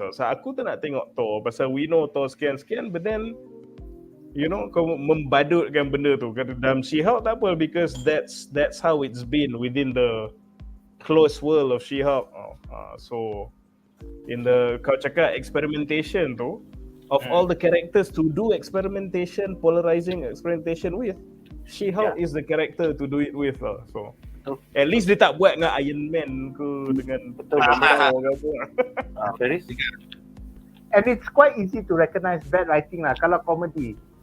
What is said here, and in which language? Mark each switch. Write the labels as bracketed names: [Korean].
[English] So [Malay] aku tak nak tengok Thor pasal [English] we know Thor [Malay] sekian-sekian, [English] but then you know, [Malay] kau membadutkan benda tu kat dalam She-Hulk tak apa, [English] because that's how it's been within the close world of She-Hulk. So in the [Malay] kau cakap [English] experimentation tu, of all the characters to do experimentation, polarizing experimentation with, She-Hulk is the character to do it with lah. So at least [Malay] dia tak buat dengan Iron Man ke, dengan betul ke apa. Feris? [English] And it's quite easy to recognize bad writing lah kalau comedy.